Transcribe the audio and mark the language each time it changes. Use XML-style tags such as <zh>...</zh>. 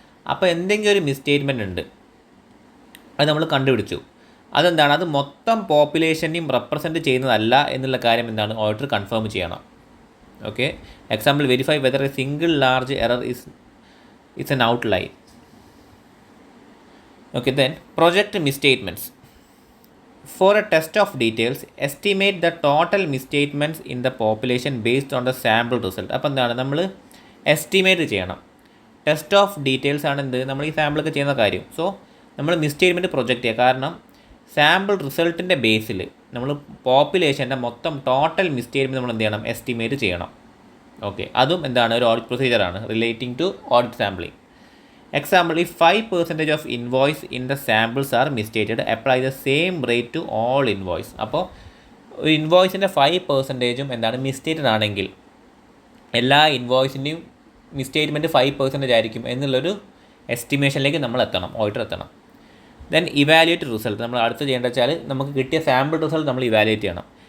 <ml>അപ്പോൾ എന്തെങ്കിലും ഒരു മിസ്റ്റേറ്റ്മെൻറ്റ് ഉണ്ട്, അത് നമ്മൾ കണ്ടുപിടിച്ചു, അതെന്താണ് അത് മൊത്തം പോപ്പുലേഷനെയും റെപ്രസെൻറ്റ് ചെയ്യുന്നതല്ല എന്നുള്ള കാര്യം എന്താണ് ഓഡിറ്റർ കൺഫേം ചെയ്യണം.</ml> <en>Okay, example, verify whether a single large error is an outlier. Okay, then project misstatements. For a test of details, estimate the total misstatements in the population based on the sample result.</en> <ml>അപ്പോൾ എന്താണ് നമ്മൾ estimate ചെയ്യണം. Test of details ആണ് എന്ത് നമ്മൾ ഈ സാമ്പിളൊക്കെ ചെയ്യുന്ന കാര്യം. സോ നമ്മൾ മിസ്റ്റേറ്റ്മെൻറ്റ് പ്രൊജക്റ്റ് ചെയ്യുക, കാരണം സാമ്പിൾ റിസൾട്ടിൻ്റെ ബേസിൽ നമ്മൾ പോപ്പുലേഷൻ്റെ മൊത്തം ടോട്ടൽ മിസ്റ്റേറ്റ്മെൻറ്റ് നമ്മൾ എന്ത് ചെയ്യണം, എസ്റ്റിമേറ്റ് ചെയ്യണം. ഓക്കെ, അതും എന്താണ് ഒരു audit പ്രൊസീജിയറാണ്</ml> <en>Relating to audit sampling. Example, if 5% of invoice in the samples are misstated, apply the same rate to all invoice.</en> <ml>അപ്പോൾ ഒരു ഇൻവോയ്സിൻ്റെ 5% എന്താണ് മിസ്റ്റേറ്റഡ് ആണെങ്കിൽ എല്ലാ ഇൻവോയ്സിൻ്റെയും മിസ്റ്റേറ്റ്മെൻറ്റ് 5% ആയിരിക്കും എന്നുള്ളൊരു എസ്റ്റിമേഷനിലേക്ക് നമ്മൾ എത്തണം, ഓഡിറ്റർ എത്തണം.</ml> <en>Then evaluate result.</en> <ml>നമ്മൾ അടുത്ത് ചെയ്യേണ്ടത് വെച്ചാൽ നമുക്ക് കിട്ടിയ സാമ്പിൾ റിസൾട്ട് നമ്മൾ ഇവാലുവേറ്റ് ചെയ്യണം.</ml>